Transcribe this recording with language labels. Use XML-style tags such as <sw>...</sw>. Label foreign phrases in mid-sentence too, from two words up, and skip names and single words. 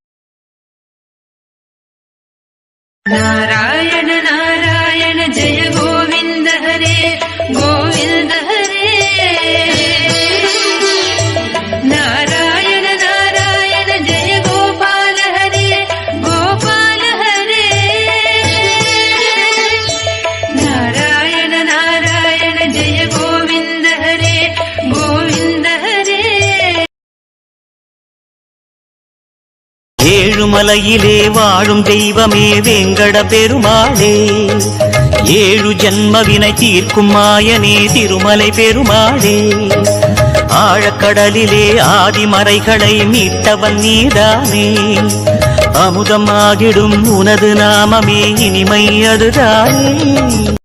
<sa>नारायण नारायण जय गोविन्द हरे गोविन्द हरे नारायण नारायण जय गोपाल हरे गोपाल हरे नारायण नारायण जय गोविन्द हरे गोविन्द हरे</sa> <ta>ஏழுமலையிலே வாழும் தெய்வமே வேங்கட பெருமாளே, ஏழு ஜன்மவினை தீர்க்கும் மாயனே திருமலை பெருமாளே, ஆழக்கடலிலே ஆதிமறைகளை மீட்டவன் நீதானே, அமுதமாகிடும் உனது நாமமே இனிமை அதுதானே.</ta>